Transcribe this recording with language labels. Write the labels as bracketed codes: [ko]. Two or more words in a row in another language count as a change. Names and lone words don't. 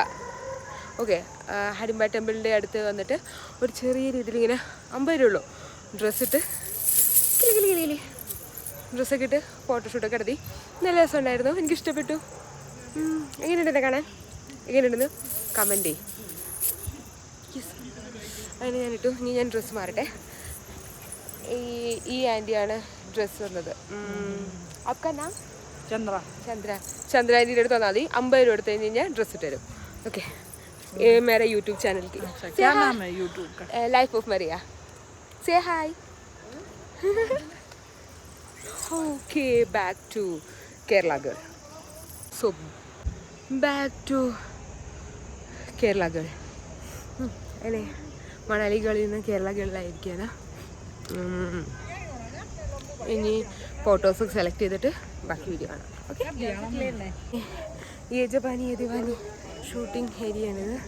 [ml] ഓക്കെ, ഹഡിംബ ടെമ്പിളിൻ്റെ അടുത്ത് വന്നിട്ട് ഒരു ചെറിയ രീതിയിൽ ഇങ്ങനെ 50 രൂപ ഉള്ളൂ ഡ്രസ്സിട്ട് ഡ്രസ്സൊക്കെ ഇട്ട് ഫോട്ടോഷൂട്ടൊക്കെ നടത്തി. നല്ല രസമുണ്ടായിരുന്നു, എനിക്കിഷ്ടപ്പെട്ടു. എങ്ങനെയുണ്ടെന്നെ കാണാൻ? എങ്ങനെയുണ്ടെന്ന് കമൻറ്റ് ചെയ്യും. അതിന് ഞാനിട്ടു. ഇനി ഞാൻ ഡ്രസ്സ് മാറട്ടെ. ഈ ആൻറ്റിയാണ് ഡ്രസ്സ് വന്നത്. [hi] आपका नाम? [ml] ചന്ദ്ര ആൻറ്റിയുടെ അടുത്ത് വന്നാൽ മതി. 50 രൂപ എടുത്ത് കഴിഞ്ഞ് കഴിഞ്ഞാൽ ഡ്രസ്സ് ഇട്ട് തരും. ഓക്കെ, [hi] मेरा यूट्यूब चैनल की क्या नाम है? यूट्यूब का लाइफ ऑफ मरिया. [en] Say hi. Okay, back to Kerala girl. So back to Kerala girl. [ml] അല്ലേ, മണാലി ഗേളിൽ നിന്ന് കേരള ഗേളിലായിരിക്കുകയാണ്. ഇനി ഫോട്ടോസ് സെലക്ട് ചെയ്തിട്ട് ബാക്കി വീഡിയോ കാണാം. ഓക്കെ, യജപാനി യദിവാനി ഷൂട്ടിംഗ് ഏരിയയാണിത്.